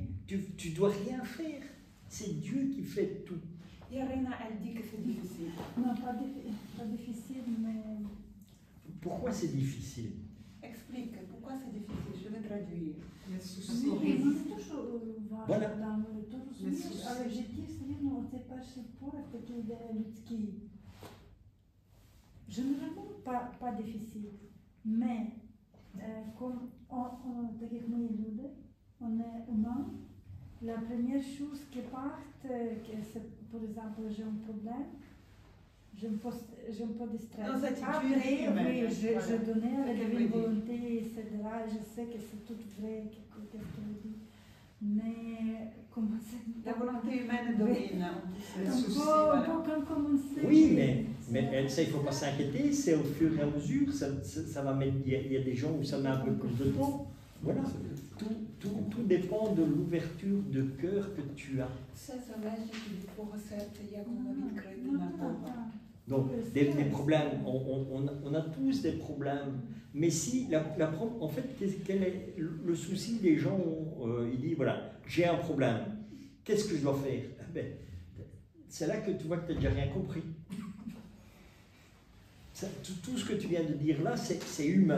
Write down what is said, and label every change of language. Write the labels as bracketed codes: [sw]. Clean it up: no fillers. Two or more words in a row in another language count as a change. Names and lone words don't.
[fr] Tu dois rien faire. C'est Dieu qui fait tout. Irena, elle dit que c'est difficile. Non, pas difficile, mais... Pourquoi c'est difficile? Explique, pourquoi c'est difficile? Je vais traduire. Les soucis. [ru] Oui, мы тоже [fr] Voilà. [uk] там то розумієш, але в житті все рівно оцей перший порив такий йде людський. [fr] Généralement, pas difficile, mais comme [uk] так як ми є люди, [fr] on est humain, la première chose qui part, c'est par exemple j'ai un problème, je me pose de stress. Dans cette Après, attitude humaine, oui, je voilà. donnais à la C'est ce qu'elle divine veut dire. volonté, etc. Je sais que c'est tout vrai, qu'est-ce qu'elle dit. Mais comment c'est... La volonté humaine domine. Les Un soucis, peu voilà. comme commencer. Oui, mais ça, il ne faut pas s'inquiéter, c'est au fur et à mesure, ça va mettre, il y a des gens où ça met un peu plus de temps. Voilà, tout dépend de l'ouverture de cœur que tu as. [uk] Все залежить від твого серця, як воно відкрите на Бога. [fr] Donc, des problèmes, on a tous des problèmes. Mais si, en fait, quel est le souci des gens? Ils disent, voilà, j'ai un problème, qu'est-ce que je dois faire? Ben, c'est là que tu vois que tu n'as déjà rien compris. Tout ce que tu viens de dire là, c'est humain.